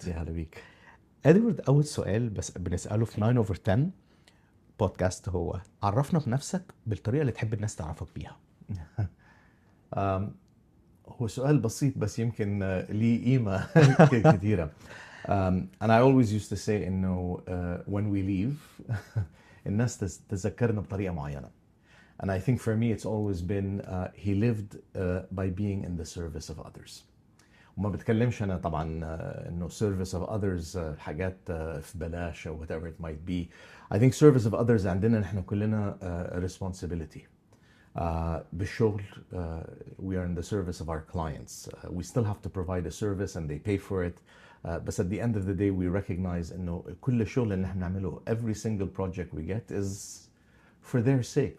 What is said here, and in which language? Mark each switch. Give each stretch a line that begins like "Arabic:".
Arabic: يا هلا بيك. إدوارد، أول سؤال بس بنسأله في 9/10 بودكاست هو عرفنا بنفسك بالطريقة اللي تحب الناس تعرفك بيها. هو سؤال بسيط بس يمكن ليه قيمة كثيرة.
English: And I always used to say
Arabic: إنه
English: when we leave
Arabic: الناس تذكرنا بطريقة معينة.
English: And I think for me it's always been he lived by being in the service of others.
Arabic: وما بتكلمش أنا طبعا إنه
English: service of others
Arabic: حاجات في بلاش أو
English: whatever it might be. I think service of others
Arabic: عندنا نحن كلنا
English: responsibility.
Arabic: بالشغل
English: we are in the service of our clients. We still have to provide a service and they pay for it. But at the end of the day we recognize
Arabic: إنه كل الشغل اللي نحن نعمله
English: every single project we get is for their sake.